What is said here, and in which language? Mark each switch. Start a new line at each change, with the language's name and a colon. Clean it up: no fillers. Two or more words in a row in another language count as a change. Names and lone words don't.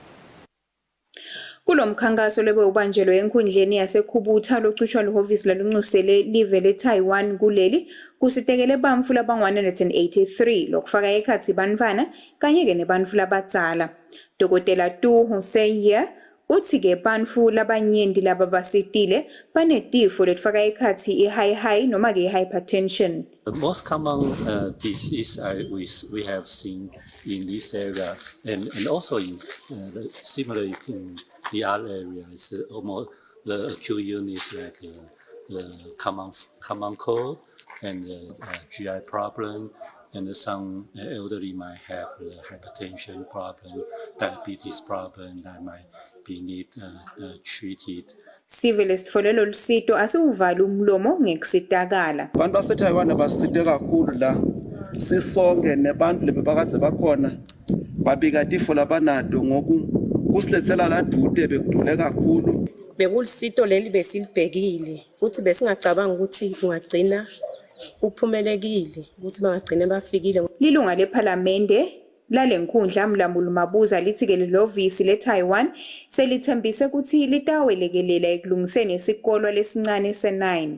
Swati: Kulo mkhankaso lebe ubanjelwe enkundleni yaseKhubutha locushwa lihhovisi lalunxusele live le-Taiwan kuleli kusitekele bantfu labangwa-183 lokufaka ekhatsi bantfwana kanye-ke nebantfu labadzala. Dr. Tu Su-Ye uthi-ke bantfu labanyenti lababasitile banetifo letifaka ekhatsi i-high noma-ke i-hypertension.
English: The most common disease we have seen in this area, and also in similar in the other areas, almost the acute illness like the common cold and GI problem, and some elderly might have the hypertension problem, diabetes problem that might be need treated.
Swati: Sive sitfolelo lusito asiwuvali umlomo ngekusitakala. Abantu baseTaiwan basite kakhulu la sisonke nebantu lebebakade bakhona babika tifo labanato ngokusilethela la dude bekudule kakhulu. Bekulisito leli besilibhekile futhi besingacabanga ukuthi kungagcina kuphumelekile ukuthi bangagcina bafikile. Lilunga lePhalamende lalenkundla Mlamuli Mabuza lithi-ke lihhovisi le-Taiwan selithembise ukuthi litawelekelela ekulungiseni isikolo lesincane se-9.